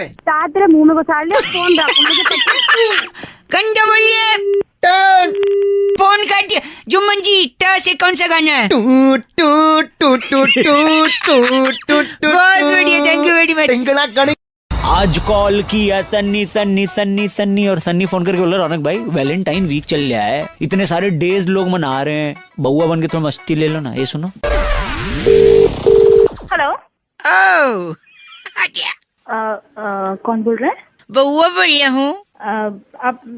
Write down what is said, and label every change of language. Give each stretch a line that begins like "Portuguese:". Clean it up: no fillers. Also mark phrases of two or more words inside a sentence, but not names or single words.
Hindi: ताज तेरे मुंह में घुसाड़ ले, फोन रख मुझे पता। गंदा बोलिए, टन फोन काट दिया। जुम्मन जी 10 से कौन सा गाना है? टू टू टू टू टू टू टू। बहुत बढ़िया,
English: thank you very much. टिंगना गणी।
Hindi: आज कॉल किया सन्नी सन्नी सन्नी सन्नी और सन्नी फोन करके बोला रौनक भाई
English: Valentine week
Hindi: चल रहा है, इतने सारे डेज लोग मना रहे हैं, बउआ बन के थोड़ा मस्ती ले लो ना। ये सुनो। हेलो ओह कौन बोल रहा है? बउआ बोल रहा हूँ। आप सॉरी।